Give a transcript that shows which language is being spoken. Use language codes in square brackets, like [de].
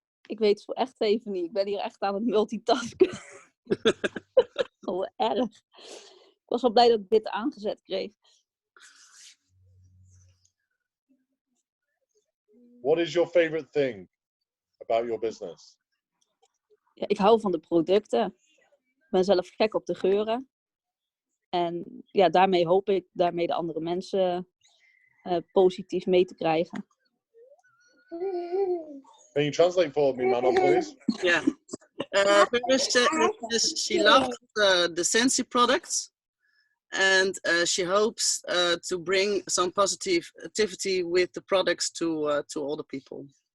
[nl] Ik weet het echt even niet. Ik ben hier echt aan het multitasken. Gewoon erg. Ik was wel blij dat ik dit aangezet kreeg. [en] What is your favorite thing about your business? [nl] Ja, ik hou van de producten. Ik ben zelf gek op de geuren. En ja, daarmee hoop ik daarmee de andere mensen positief mee te krijgen. [en] Can you translate for me, Manon, please? Yeah. She loves the Scentsy products, and she hopes to bring some positivity with the products to all the people.